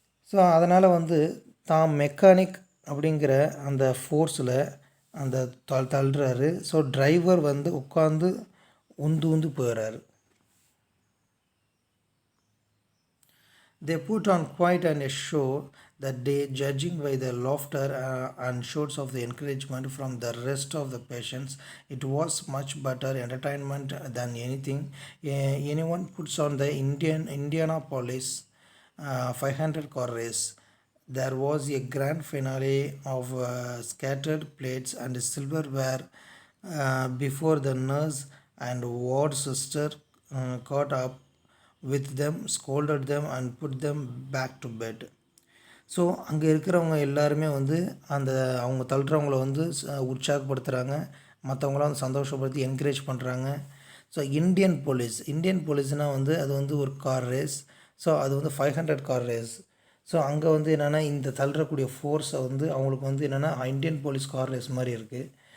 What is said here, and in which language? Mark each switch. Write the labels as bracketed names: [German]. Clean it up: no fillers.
[Tamil] So அதனால் வந்து தான் மெக்கானிக் அப்படிங்கிற அந்த ஃபோர்ஸில் அந்த தள்ளுறாரு. ஸோ டிரைவர் வந்து உட்காந்து உந்து உந்து போயிடுறாரு. [English] They put on quite a show that day, judging by the laughter and shouts of the encouragement from the rest of the patients. It was much better entertainment than anything anyone puts on the Indianapolis 500 car race. There was a grand finale of scattered plates and silverware before the nurse and ward sister caught up with them, scolded them and put them back to bed. [Tamil] So அங்கே இருக்கிறவங்க எல்லாருமே வந்து அந்த அவங்க தள்ளுறவங்கள வந்து உற்சாகப்படுத்துகிறாங்க, மற்றவங்களாம் வந்து சந்தோஷப்படுத்தி என்கரேஜ் பண்ணுறாங்க. ஸோ இந்தியன் போலீஸ்னால் வந்து அது வந்து ஒரு கார் ரேஸ். ஸோ அது வந்து 500 கார் ரேஸ். ஸோ அங்கே வந்து என்னென்னா இந்த தள்ளுறக்கூடிய ஃபோர்ஸை வந்து அவங்களுக்கு வந்து என்னென்னா இந்தியன் போலீஸ் கார் ரேஸ் மாதிரி இருக்குது.